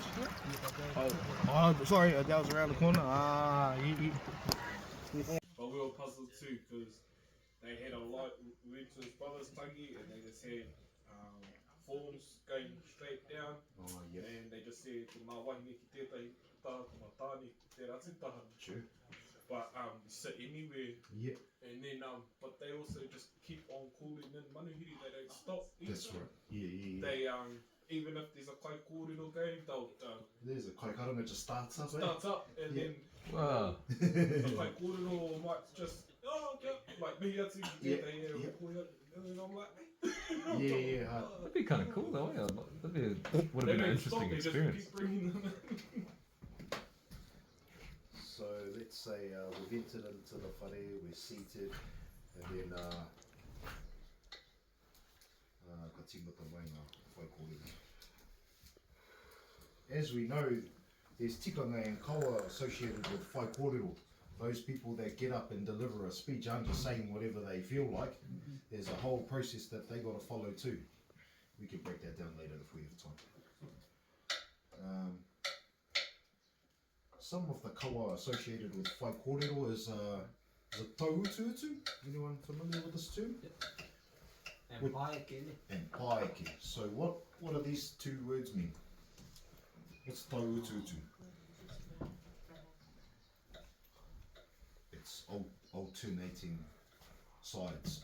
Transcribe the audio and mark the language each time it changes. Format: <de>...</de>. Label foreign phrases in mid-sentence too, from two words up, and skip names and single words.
<en>Oh, sorry, that was around the corner. But we were puzzled too, because they had a lot, we went to his brother's tangi and they just had forms going straight down. Oh, yeah. And they just say,</en> <mi>ko ngā wahine ki tētai taha, ko ngā tāne ki te ratutaha.</mi> <en>Sure. But you sit anywhere. Yeah. And then, but they also just keep on calling in manuhiri. They don't stop either. That's right. Yeah. They, even if there's a</en> <mi>kai kōrero</mi> <en>going, they'll... There's a</en> <mi>kai karanga</mi> <en>just starts up, Starts up, and then... Wow. The</en> <mi>kai kōrero</mi> <en>might just... Oh, yeah. Like, me, that's it. And I'm like... Yeah. That'd be kind of cool though. Yeah. Would have been an interesting experience. So let's say we've entered into the whare, we're seated, and then</en> <mi>ka tingata mai ngā whai kōrero.</mi> <en>As we know, there's tikanga and kaua associated with</en> <mi>whai kōrero.</mi> <en>Those people that get up and deliver a speech aren't just saying whatever they feel like. There's a whole process that they got to follow too. We can break that down later if we have time. Some of the kaua associated with</en> <mi>whai kōrero</mi> <en>is tauutuutu. Anyone familiar with this term? Yep. And paeke. And paeke. So what do these two words mean? What's tauutuutu? It's alternating sides.</en>